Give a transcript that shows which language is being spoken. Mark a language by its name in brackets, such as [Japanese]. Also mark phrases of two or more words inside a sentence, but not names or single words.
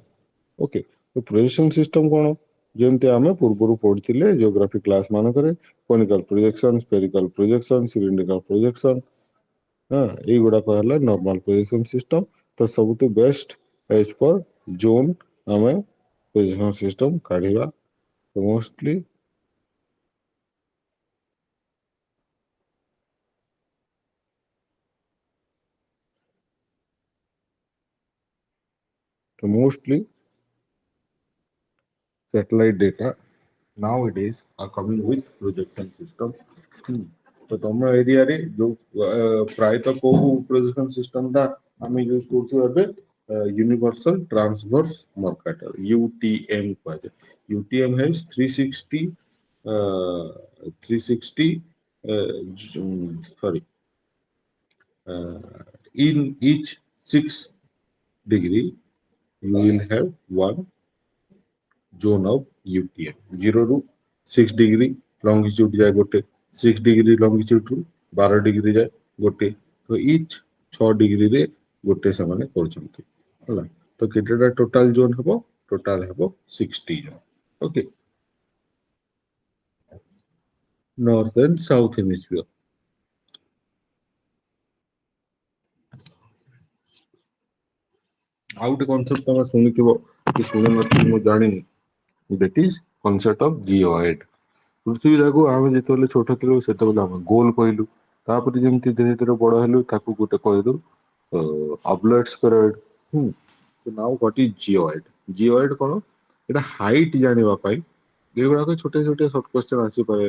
[Odia] ଓକେ, ତ [English] projection system [Odia] କଣ, ଯେମିତି ଆମେ ପୂର୍ବରୁ ପଢିଥିଲେ [English] geography class [Odia] ମାନଙ୍କରେ, [English] conical projection, spherical projection, cylindrical projection, [Odia] ହଁ, ଏଇଗୁଡାକ ହେଲା [English] normal projection system. [Odia] ତ ସବୁଠୁ [English] best as per zone [Odia] ଆମେ [English] projection system [Odia] କାଢିବା। [English] ତ ମୋଷ୍ଟଲି satellite data nowadays are coming with projection system। Hmm। [Odia] तो ତମ ଏରିଆରେ ଯୋଉ ପ୍ରାୟତଃ କୋଉ [English] projection system [Odia] ଟା ଆମେ ୟୁଜ କରୁଛୁ ଏବେ, [English] Universal Transverse Mercator, [Odia] UTM କୁହାଯାଏ। [English] UTM has 360 360 sorry, in each 6 degree you will have one zone of UTM। [Odia] 0 ରୁ 6 [English] degree longitude [Odia] ଯାଏ ଗୋଟେ, 6 [English] degree longitude [Odia] ରୁ 12 degree ଯାଏ ଗୋଟେ, ତ [English] each 6 degree [Odia] ଗୋଟେ ସେମାନେ କରୁଛନ୍ତି, ହେଲା। ତ କେତେଟା [English] total zone [Odia] ହବ, ଟୋଟାଲ ହବ 60 ଜୋନ୍। [English] okay, north and south hemisphere. [Odia] ଆଉ ଗୋଟେ କନସେପ୍ଟ ତମେ ଶୁଣିଥିବ କି ଶୁଣି ନଥିବ ମୁଁ ଜାଣିନି, [English] that is concept of geoid। [Odia] ପୃଥିବୀଟାକୁ ଆମେ ଯେତେବେଳେ ଛୋଟ ଥିଲୁ ସେତେବେଳେ ଆମେ ଗୋଲ କହିଲୁ, ତାପରେ ଯେମିତି ଧୀରେ ଧୀରେ ବଡ ହେଲୁ ତାକୁ ଗୋଟେ କହିଲୁ [English] oblate spheroid. now what is geoid? ଜିଓଏଡ୍ କଣ? [Odia] ଏଟା ହାଇଟ୍ ଜାଣିବା ପାଇଁ ଏଗୁଡାକ ଛୋଟିଆ ଛୋଟିଆ [English] short question [Odia] ଆସିପାରେ।